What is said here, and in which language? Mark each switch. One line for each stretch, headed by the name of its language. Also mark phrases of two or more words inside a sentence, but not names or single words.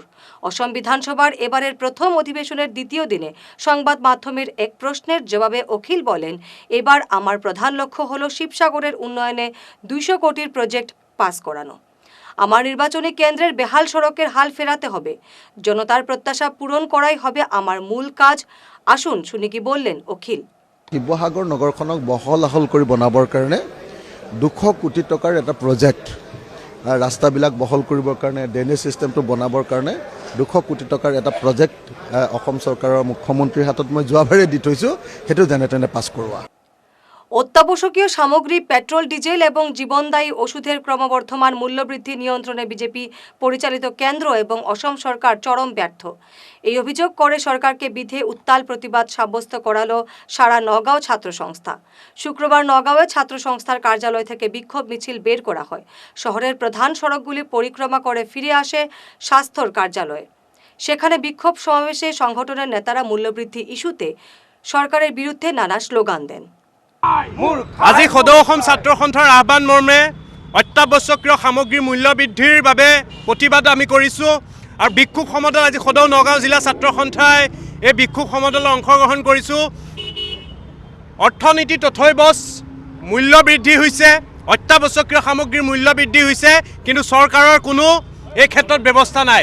Bangla: অসম বিধানসভার এবারের প্রথম অধিবেশনের দ্বিতীয় দিনে সংবাদ মাধ্যমের এক প্রশ্নের জবাবে অখিল বলেন, এবার আমার প্রধান লক্ষ্য হল শিবসাগরের উন্নয়নে 200 কোটির প্রজেক্ট পাস করানো। আমার নির্বাচনী কেন্দ্রের বেহাল সড়কের হাল ফেরাতে হবে, জনতার প্রত্যাশা পূরণ করাই হবে আমার মূল কাজ। আসুন শুনি কি বললেন অখিল।
Assamese: শিৱসাগৰ নগৰখনক বহল আহল কৰি বনাবৰ কাৰণে 200 কোটি টকাৰ এটা প্ৰজেক্ট, ৰাস্তাবিলাক বহল কৰিবৰ কাৰণে,
English: drainage systemটো
Assamese: বনাবৰ কাৰণে 200 কোটি টকাৰ এটা প্ৰজেক্ট অসম চৰকাৰৰ মুখ্যমন্ত্ৰীৰ হাতত মই যোৱাবাৰে দি থৈছোঁ, সেইটো যেনে তেনে পাছ কৰোৱা।
Bangla: অত্যাবশ্যকীয় সামগ্রী, পেট্রোল, ডিজেল এবং জীবনদায়ী ওষুধের ক্রমবর্ধমান মূল্যবৃদ্ধি নিয়ন্ত্রণে বিজেপি পরিচালিত কেন্দ্র এবং অসম সরকার চরম ব্যর্থ। এই অভিযোগ করে সরকারকে বিধে উত্তাল প্রতিবাদ সাব্যস্ত করালো সারা নগাঁও ছাত্র সংস্থা। শুক্রবার নগাঁওয়ে ছাত্র সংস্থার কার্যালয় থেকে বিক্ষোভ মিছিল বের করা হয়। শহরের প্রধান সড়কগুলি পরিক্রমা করে ফিরে আসে স্বাস্থ্যর কার্যালয়ে। সেখানে বিক্ষোভ সমাবেশে সংগঠনের নেতারা মূল্যবৃদ্ধি ইস্যুতে সরকারের বিরুদ্ধে নানা স্লোগান দেন।
Assamese: আজি সদৌ অসম ছাত্ৰ সন্থাৰ আহ্বান মৰ্মে অত্যাৱশ্যকীয় সামগ্ৰীৰ মূল্য বৃদ্ধিৰ বাবে প্ৰতিবাদ আমি কৰিছোঁ। আৰু বিক্ষোভ সমদল আজি সদৌ নগাঁও জিলা ছাত্ৰ সন্থাই এই বিক্ষোভ সমদলত অংশগ্ৰহণ কৰিছোঁ। অৰ্থনীতি তথৈবচ মূল্য বৃদ্ধি হৈছে, অত্যাৱশ্যকীয় সামগ্ৰীৰ মূল্য বৃদ্ধি হৈছে, কিন্তু চৰকাৰৰ কোনো এই ক্ষেত্ৰত ব্যৱস্থা নাই।